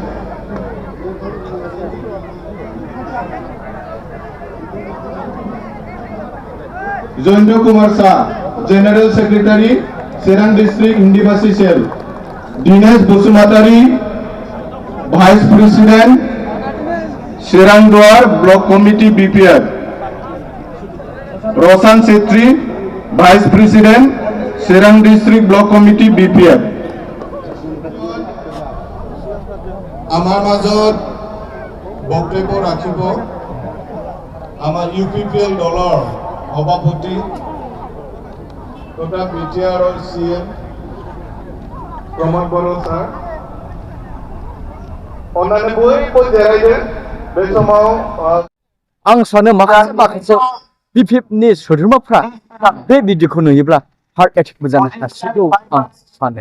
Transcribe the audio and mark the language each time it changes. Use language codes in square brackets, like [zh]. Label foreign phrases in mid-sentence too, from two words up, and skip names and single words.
[en] Jayanta Kumar Shah General Secretary Chirang District Hindibhashi Cell, Dinesh Basumatary Vice President Chirang Duar Block Committee BPF, Roshan Chhetri Vice President Chirang District Block Committee BPF. [as] আমাৰ মাজত বক্তব্য ৰাখিব আমাৰ UPPL দলৰ সভাপতি তথা BTR-ৰ CM प्रमोद बरो सार। [brx] अन्नानै बयबो जिरायदो बे समाव आं सानो माखासे BPF-नि सोद्रोमाफ्रा बे भिडिअखौ नुयोब्ला [en] heart attack [brx] जानो हासिगौ आं सानो।